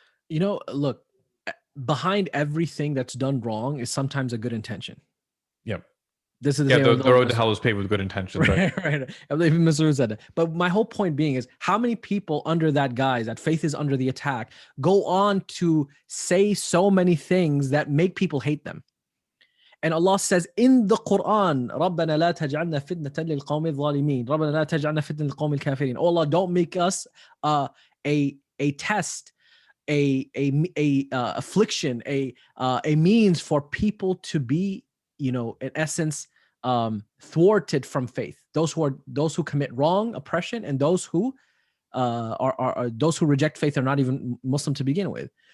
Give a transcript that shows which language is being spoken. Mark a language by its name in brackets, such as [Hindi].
[English] Look, behind everything that's done wrong is sometimes a good intention. Yep. This is the Yeah, same. the road to hell is paved with good intentions, right? Right. I believe Mr. Wu said that. But my whole point being is how many people under that guise, that faith is under the attack, go on to say so many things that make people hate them. [Arabic] And Allah says in the Quran, رَبَّنَا لَا تَجْعَلْنَا فِتْنَةً لِلْقَوْمِ الظَّالِمِينَ رَبَّنَا لَا تَجْعَلْنَا فِتْنَةً لِلْقَوْمِ الْكَافِرِينَ. [English] Oh Allah, don't make us a test, a affliction, a means for people to be, in essence, thwarted from faith. Those who commit wrong, oppression, and those who are those who reject faith are not even Muslim to begin with.